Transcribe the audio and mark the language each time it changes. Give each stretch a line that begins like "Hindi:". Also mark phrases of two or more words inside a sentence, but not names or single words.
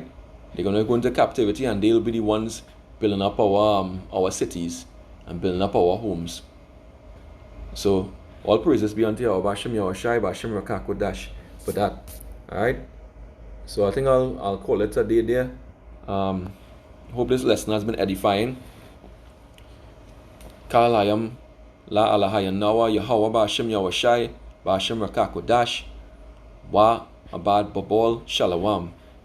English: They're going to go into captivity, and they'll be the ones building up our cities and building up our homes. So all praises be unto Yahweh Bashem Yahushai Bashem Rakakodash for that. Alright? So I think I'll call it a day there. Hope this lesson has been edifying. Kalayam La Alahaya Nawa Yahweh Bashem Yahushai Bashem Rakakodash Wa Abad Babol Shalawam.